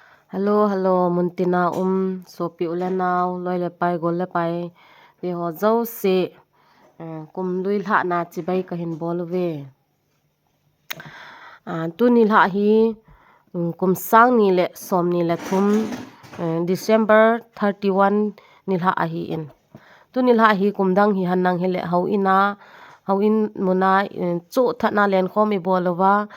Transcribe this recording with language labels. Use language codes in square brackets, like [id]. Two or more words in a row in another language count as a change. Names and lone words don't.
[en] Hello, hello, [tcz] muntina sopi ule naw loi le pai gol le pai vi ho zo se kum lui lha na chi bai ka hin bol ve tu ni lha hi kum sang ni le som ni le thum December 31 ni lha a hi in tu ni lha hi kum dang hi hanang hi le hau in muna chu thana len khom i bolova